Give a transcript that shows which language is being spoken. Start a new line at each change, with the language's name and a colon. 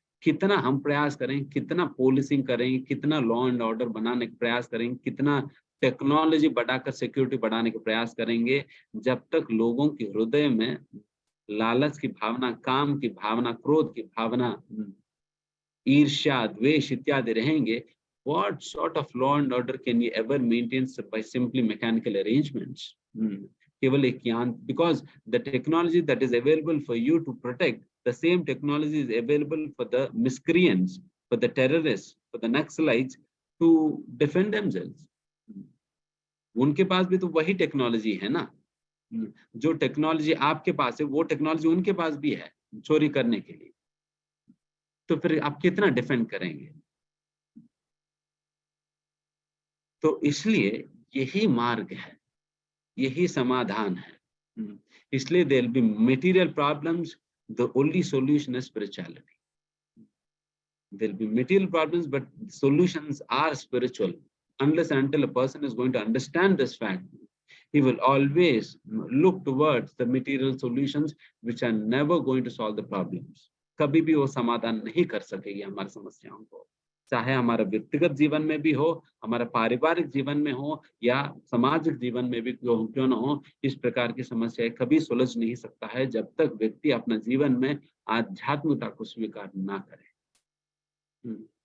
Hindi: कितना हम प्रयास करें, कितना पॉलिसिंग करें, कितना लॉ एंड ऑर्डर बनाने का प्रयास करें, कितना टेक्नोलॉजी बढ़ाकर सिक्योरिटी बढ़ाने के प्रयास करेंगे, जब तक लोगों के हृदय में लालच की भावना, काम की भावना, क्रोध की भावना, ईर्ष्या, द्वेष इत्यादि रहेंगे,
English: what sort of law and order can you ever maintain by simply mechanical arrangements?
Hindi: केवल एक ज्ञान,
English: because the technology that is available for you to protect, the same technology is available for the miscreants, for the terrorists, for the Naxalites to defend themselves.
Hindi: उनके पास भी तो वही technology है ना, जो टेक्नोलॉजी आपके पास है वो टेक्नोलॉजी उनके पास भी है चोरी करने के लिए। तो फिर आप कितना डिफेंड करेंगे? तो इसलिए यही मार्ग है, यही समाधान है।
English: इसलिए there will be material problems, the only solution is spirituality. There will be material problems, but solutions are spiritual. Unless and until a person is going to understand this fact, he will always look towards the material solutions which are never going to solve the problems.
Hindi: कभी भी वो समाधान नहीं कर सकेगी हमारी समस्याओं को, चाहे हमारा व्यक्तिगत जीवन में भी हो, हमारा पारिवारिक जीवन में हो या सामाजिक जीवन में भी क्यों न हो। इस प्रकार की समस्याएं कभी सुलझ नहीं सकता है जब तक व्यक्ति अपना जीवन में आध्यात्मिकता को स्वीकार ना करे।